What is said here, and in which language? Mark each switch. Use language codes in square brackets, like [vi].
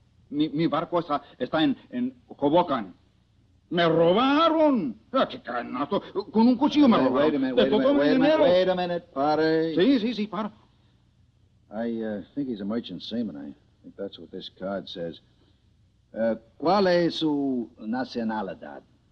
[es] Mi barco está en Hoboken. Me robaron. ¡Qué canasto! Con un cuchillo me robaron. De todo mi dinero. [en] Wait a minute, pare. [es] Sí, para. [en] I think he's a merchant seaman. I think that's what this card says. [es] ¿Cuál es su nacionalidad?